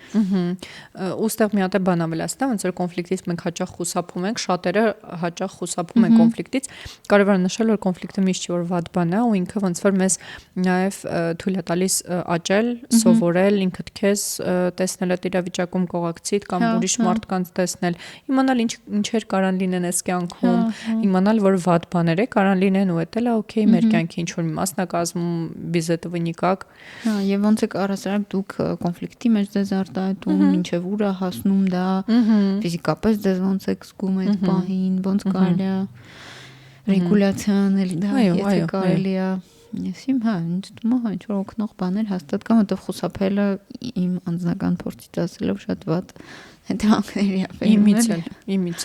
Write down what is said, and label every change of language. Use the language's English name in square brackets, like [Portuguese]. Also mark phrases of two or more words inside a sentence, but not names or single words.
[Armenian] Ուստեղ մի հատ է բան ավելացնեմ, ոնց որ կոնֆլիկտից մենք հաճախ խուսափում ենք, շատերը հաճախ խուսափում են կոնֆլիկտից, կարևոր է նշել որ կոնֆլիկտը միշտ չի որ վատ բան է ու ինքը ոնց որ մեզ նաև թույլ է տալիս աճել, սովորել, ինքդ քեզ տեսնել այդ իրավիճակում կողակցիդ կամ ուրիշ մարդկանց տեսնել, իմանալ ինչեր կարան լինեն այս կյանքում, իմանալ որ վատ բաներ է կարան լինեն ու դա էլ է օքեյ մեր կյանքի ինչ որ մի մասնակազմում [Russian] без этого никак։ [Armenian] Հա, եւ ոնց է առասարակ դուք կոնֆլիկտի մեջ դեզ արտահայտում, ինչեւ ուր է հասնում դա, ֆիզիկապես դեզ ոնց է զգում այդ պահին, ոնց կարելի է ռեգուլյացիան էլ դա եթե կարելի է Եսիմ, հա, ինձ թվում է ինչ որ օգնող բաներ հաստատ կան, որտեղ խուսափելը իմ անձնական փորձից ասելով շատ վատ հետևանքների է բերում։ Իմից